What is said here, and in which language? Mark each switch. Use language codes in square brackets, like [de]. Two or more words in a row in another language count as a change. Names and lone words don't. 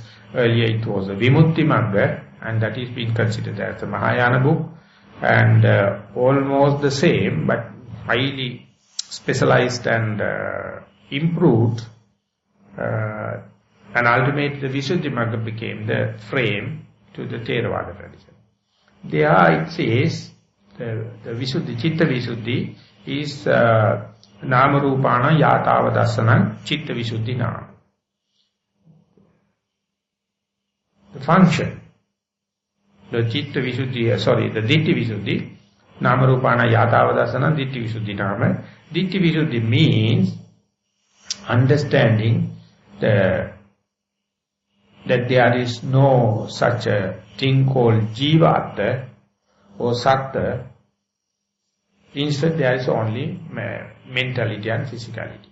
[en] Earlier it was the Vimutti Magga, and that is being considered as the Mahayana book, and almost the same but highly specialized and improved, and ultimately the Visuddhi Magga became the frame to the Theravada tradition. There it says the [pi] Visuddhi, Chitta Visuddhi is Nama Rupana Yatava Dasanam Chitta Visuddhi Nama. [en] The function, the [pi] Chitta Visuddhi, the Ditti Visuddhi, Nama Rupana Yatava Dasanam Ditti Visuddhi Nama. Ditti Visuddhi [en] means understanding that there is no such a thing called Jivata or Satta. Instead, there is only mentality and physicality.